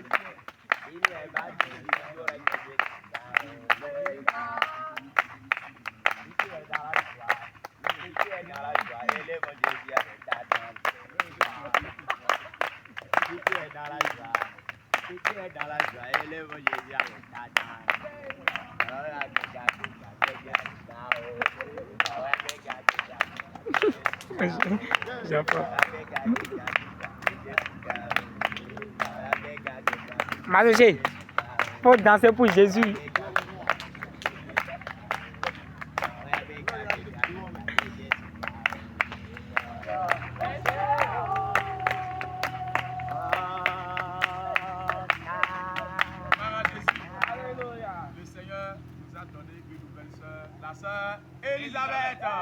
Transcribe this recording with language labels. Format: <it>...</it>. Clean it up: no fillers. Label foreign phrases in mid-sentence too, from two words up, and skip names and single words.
<yo>Inú ẹ̀ bá dùn. Ìjọ rẹ̀ kìí ìtú ẹ̀ dára jù á. Ìtú ẹ̀ dára jù á. Ẹlẹ́mọ̀jẹ̀ bí a rẹ̀ dáadáa. Ìtú ẹ̀ dára jù á. Ìtú ẹ̀ dára jù á. Ẹlẹ́mọ̀jẹ̀ bí a rẹ̀ dáadáa. Ọ̀rọ̀ àgbẹ̀gà àgbẹ̀gà àgbẹ̀gà àgbẹ̀gà</yo> <pt>Já foi. Mas gente,</pt> <fr>faut danser pour Jésus. Le Seigneur nous a donné une nouvelle sœur, la sœur Elisabeth.</fr>